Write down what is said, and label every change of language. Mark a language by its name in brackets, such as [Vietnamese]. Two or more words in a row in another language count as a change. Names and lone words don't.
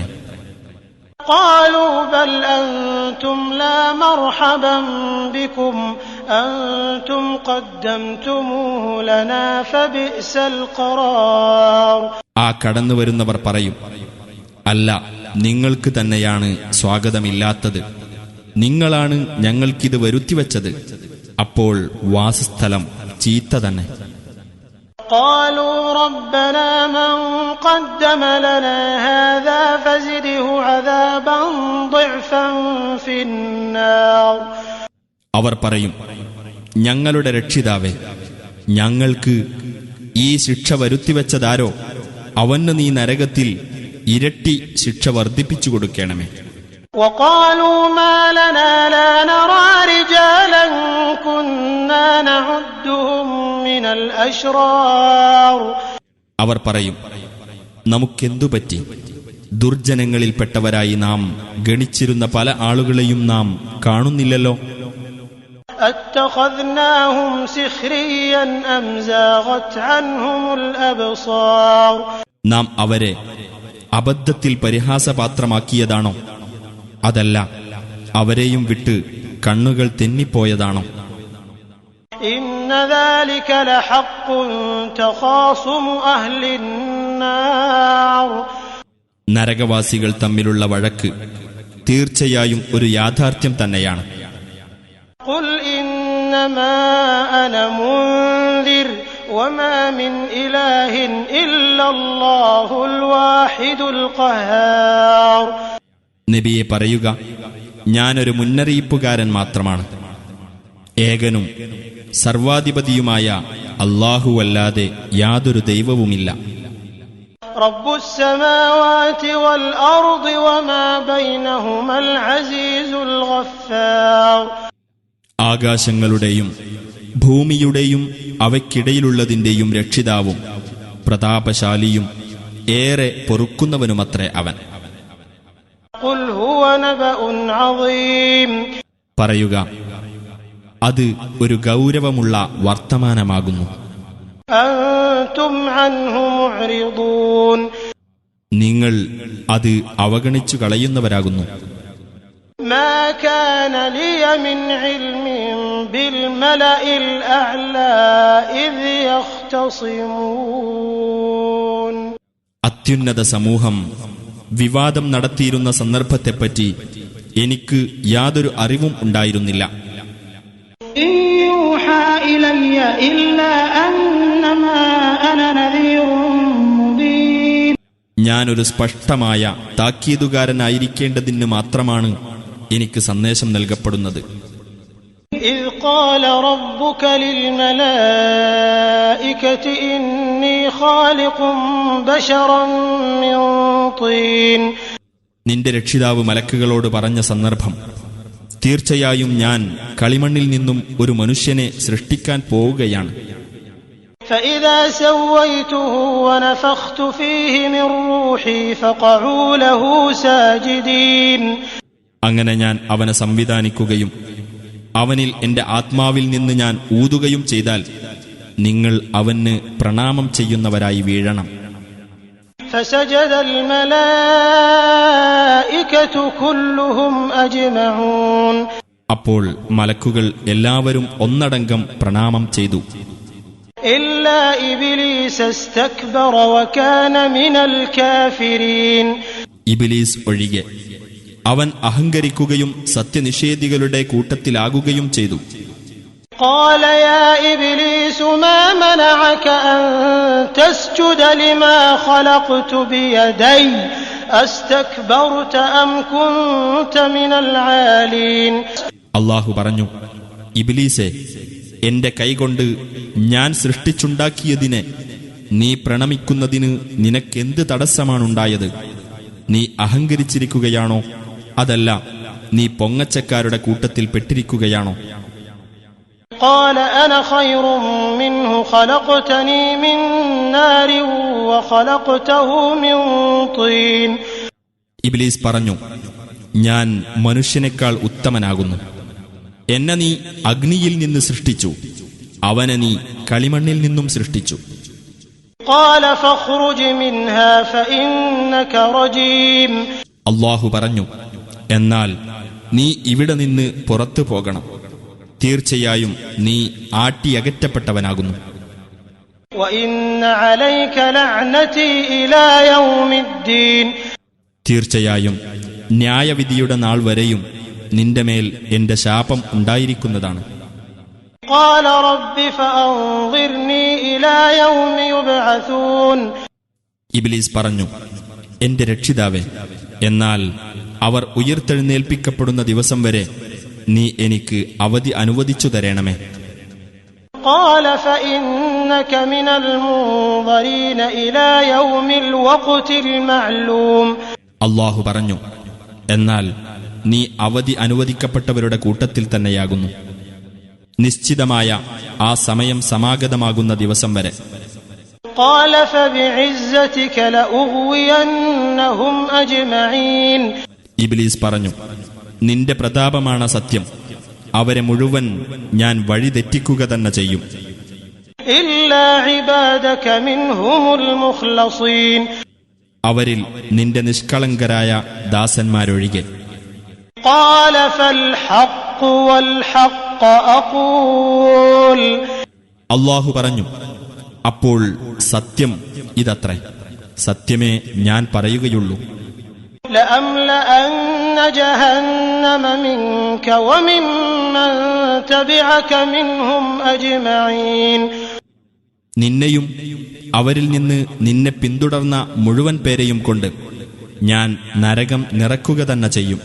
[Arabic] قالوا بل أنتم لا مرحبا بكم أنتم قدمتموه لنا فبئس القرار. [Malayalam] ആ കടന്നുവരുന്നവർ പറയും, അല്ല, നിങ്ങൾക്ക് തന്നെയാണ് സ്വാഗതമില്ലാത്തത്. നിങ്ങളാണ് ഞങ്ങൾക്കിത് വരുത്തിവെച്ചത്. അപ്പോൾ വാസസ്ഥലം ചീത്ത തന്നെ. [Arabic] قالوا ربنا من قدم لنا هذا فزده عذابا ضعفا في النار. [Malayalam] അവർ പറയും, ഞങ്ങളുടെ രക്ഷിതാവേ, ഞങ്ങൾക്ക് ഈ ശിക്ഷ വരുത്തിവെച്ചതാരോ അവന് നീ നരകത്തിൽ ഇരട്ടി ശിക്ഷ വർദ്ധിപ്പിച്ചു കൊടുക്കണമേ. [Arabic] وقالوا ما لنا لا نرى رجالا كنا نعدهم من الأشرار. [Malayalam] അവർ പറയും, നമുക്കെന്തു പറ്റി? ദുർജനങ്ങളിൽപ്പെട്ടവരായി നാം ഗണിച്ചിരുന്ന പല ആളുകളെയും നാം കാണുന്നില്ലല്ലോ. [Arabic] أتخذناهم سخريا أم زاغت عنهم الأبصار. [Malayalam] നാം അവരെ അബദ്ധത്തിൽ പരിഹാസപാത്രമാക്കിയതാണോ? അതല്ല, അവരെയും വിട്ട് കണ്ണുകൾ തെന്നിപ്പോയതാണോ? [Arabic] إن ذلك لحق تخاصم أهل النار. [Malayalam] നരകവാസികൾ തമ്മിലുള്ള വഴക്ക് തീർച്ചയായും ഒരു യാഥാർത്ഥ്യം തന്നെയാണ്. [Arabic] قل إنما أنا منذر وما من إله إلا الله الواحد القهار. [Malayalam] നബിയെ പറയുക, ഞാനൊരു മുന്നറിയിപ്പുകാരൻ മാത്രമാണ്. ഏകനും സർവാധിപതിയുമായ അല്ലാഹുവല്ലാതെ യാതൊരു ദൈവവുമില്ല. [Arabic] رب السماوات والأرض وما بينهما العزيز الغفار. [Malayalam] ആകാശങ്ങളുടെയും ഭൂമിയുടെയും അവയ്ക്കിടയിലുള്ളതിന്റെയും രക്ഷിതാവും പ്രതാപശാലിയും ഏറെ പൊറുക്കുന്നവനുമത്രേ അവൻ. [Arabic] قل هو نبأ عظيم. [Malayalam] പറയുക, അത് ഒരു ഗൗരവമുള്ള വർത്തമാനമാകുന്നു. [Arabic] أنتم عنه معرضون. [Malayalam] നിങ്ങൾ അത് അവഗണിച്ചു കളയുന്നവരാകുന്നു. [Arabic] ما كان لي من علم بالملأ الأعلى إذ يختصمون. [Malayalam] അത്യുന്നത സമൂഹം വിവാദം നടത്തിയിരുന്ന സന്ദർഭത്തെപ്പറ്റി എനിക്ക് യാതൊരു അറിവും ഉണ്ടായിരുന്നില്ല. [Arabic] إن يوحى إلي إلا أنما أنا نذير مبين. [Malayalam] ഞാനൊരു സ്പഷ്ടമായ താക്കീതുകാരനായിരിക്കേണ്ടതിന് മാത്രമാണ് എനിക്ക് സന്ദേശം നൽകപ്പെടുന്നത്. [Arabic] إذ قال ربك للملائكة إني خالق بشرا من طين. [Malayalam] നിന്റെ രക്ഷിതാവ് മലക്കുകളോട് പറഞ്ഞ സന്ദർഭം, തീർച്ചയായും ഞാൻ കളിമണ്ണിൽ നിന്നും ഒരു മനുഷ്യനെ സൃഷ്ടിക്കാൻ പോവുകയാണ്. [Arabic] فإذا سويته ونفخت فيه من روحي فقعوا له ساجدين. [Malayalam] അങ്ങനെ ഞാൻ അവനെ സംവിധാനിക്കുകയും അവനിൽ എന്റെ ആത്മാവിൽ നിന്ന് ഞാൻ ഊതുകയും ചെയ്താൽ നിങ്ങൾ അവന് പ്രണാമം ചെയ്യുന്നവരായി വീഴണം. [Arabic] فسجد الملائكة كلهم أجمعون. [Malayalam] അപ്പോൾ മലക്കുകൾ എല്ലാവരും ഒന്നടങ്കം പ്രണാമം ചെയ്തു. [Arabic] إلا إبليس استكبر وكان من الكافرين. [Malayalam] ഇബ്ലീസ് ഒഴികെ അവൻ അഹങ്കരിക്കുകയും സത്യനിഷേധികളുടെ കൂട്ടത്തിലാകുകയും ചെയ്തു. [Arabic] قال يا إبليس ما منعك أن تسجد لما خلقت بيدي أستكبرت أم كنت من العالين. [Malayalam] അല്ലാഹു പറഞ്ഞു, ഇബ്ലീസേ, എന്റെ കൈകൊണ്ട് ഞാൻ സൃഷ്ടിച്ചുണ്ടാക്കിയതിനെ നീ പ്രണമിക്കുന്നതിന് നിനക്കെന്ത് തടസ്സമാണുണ്ടായത്? നീ അഹങ്കരിച്ചിരിക്കുകയാണോ, അതല്ല നീ പൊങ്ങച്ചക്കാരുടെ കൂട്ടത്തിൽ പെട്ടിരിക്കുകയാണോ? [Arabic] قال أنا خير منه خلقتني من نار وخلقته من طين. [Malayalam] ഇബ്ലീസ് പറഞ്ഞു, ഞാൻ മനുഷ്യനേക്കാൾ ഉത്തമനാകുന്നു. എന്നെ നീ അഗ്നിയിൽ നിന്ന് സൃഷ്ടിച്ചു, അവനെ നീ കളിമണ്ണിൽ നിന്നും സൃഷ്ടിച്ചു. [Arabic] قال فاخرج منها فإنك رجيم. [Malayalam] അല്ലാഹു പറഞ്ഞു, എന്നാൽ നീ ഇവിടെ നിന്ന് പുറത്തു പോകണം, തീർച്ചയായും നീ ആട്ടിയകറ്റപ്പെട്ടവനാകുന്നു. [Arabic] وإن عليك لعنتي إلى يوم الدين. [Malayalam] തീർച്ചയായും ന്യായവിധിയുടെ നാൾ വരെയും നിന്റെ മേൽ എന്റെ ശാപം ഉണ്ടായിരിക്കുന്നതാണ്. [Arabic] قال رب فأنظرني إلى يوم يبعثون. [Malayalam] ഇബ്ലീസ് പറഞ്ഞു, എന്റെ രക്ഷിതാവേ, എന്നാൽ അവർ ഉയർത്തെഴുന്നേൽപ്പിക്കപ്പെടുന്ന ദിവസം വരെ നീ എനിക്ക് അവധി അനുവദിച്ചു തരണമേ. [Arabic] قال فإنك من المنظرين إلى يوم الوقت المعلوم. [Malayalam] അല്ലാഹു പറഞ്ഞു, എന്നാൽ നീ അവധി അനുവദിക്കപ്പെട്ടവരുടെ കൂട്ടത്തിൽ തന്നെയാകുന്നു, നിശ്ചിതമായ ആ സമയം സമാഗതമാകുന്ന ദിവസം വരെ. [Arabic] قال فبعزتك لأغوينهم أجمعين. [Malayalam] ഇബ്ലീസ് പറഞ്ഞു, നിന്റെ പ്രതാപമാണ് സത്യം, അവരെ മുഴുവൻ ഞാൻ വഴിതെറ്റിക്കുക തന്നെ ചെയ്യും. [Arabic] إلا عبادك منهم المخلصين. [Malayalam] അവരിൽ നിന്റെ നിഷ്കളങ്കരായ ദാസന്മാരൊഴികെ. [Arabic] قال فالحق والحق أقول. [Malayalam] അല്ലാഹു പറഞ്ഞു, അപ്പോൾ സത്യം ഇതത്രേ, സത്യമേ ഞാൻ പറയുകയുള്ളൂ. [Arabic] لأملأن جهنم منك وممن تبعك منهم أجمعين. [Malayalam] നിന്നെയും അവരിൽ നിന്ന് നിന്നെ പിന്തുടർന്ന മുഴുവൻ പേരെയും കൊണ്ട് ഞാൻ നരകം നിറക്കുക തന്നെ ചെയ്യും.